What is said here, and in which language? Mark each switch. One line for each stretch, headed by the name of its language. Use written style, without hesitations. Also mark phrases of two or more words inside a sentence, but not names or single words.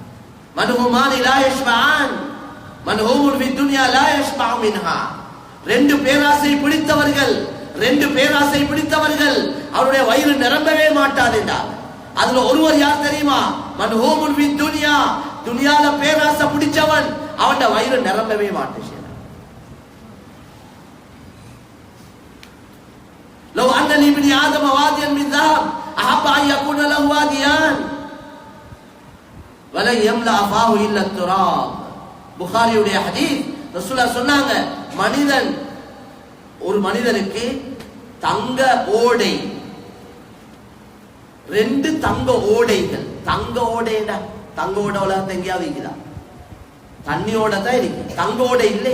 Arabic: منهومان لا يشبعان منهوم في الدنيا لا يشبع منها.
Tamil: ரெண்டு பேராசை பிடித்தவர்கள், ரெண்டு பேராசை பிடித்தவர்கள் அவருடைய வயிறு நிரம்பவே மாட்டாது என்றார். அதுல ஒருவர் யார் தெரியுமா?
Arabic: منهوم في الدنيا,
Tamil: துன்யால பேராசை பிடிச்சவன், அவன் வயிறு நிரம்பவே மாட்டுச்சு.
Arabic: لو أن لابن آدم واديا من ذهب أحب أن يكون له واديان ولا يملأ فاه إلا التراب.
Tamil: புகாரியுடைய ஹதீஸ். ரசூலுல்லாஹ் சொன்னாங்க, மனிதன், ஒரு மனிதனுக்கு தங்க ஓடை, ரெண்டு தங்க ஓடைகள். தங்க ஓடைடா, தங்க ஓடை உலகத்தை எங்கேயாவது இருக்குதா? தண்ணியோட தான் இருக்கு, தங்க ஓடை இல்லை.